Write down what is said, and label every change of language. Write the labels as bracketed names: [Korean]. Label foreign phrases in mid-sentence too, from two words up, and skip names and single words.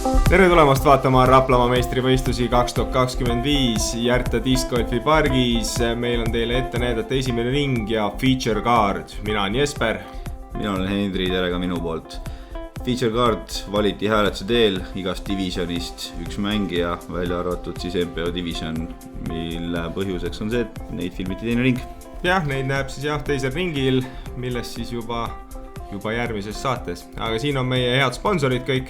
[Estonian] Tere tulemast vaatama Raplamaa meistrivõistlusi 2025 Järta Discgolfi pargis. Meil on teile ette näidata esimene ring ja [English] feature card. [Estonian] Mina on Jesper. Mina olen Hendri, tere ka minu poolt. [English] Feature card [Estonian] valiti hääletuse teel igast divisionist üks mängija, välja arvatud siis MPO division, mille põhjuseks on see, et neid filmiti teine ring. Jah, neid näeb siis teisel ringil, milles siis juba järgmises saates. Aga siin on meie head sponsorid kõik.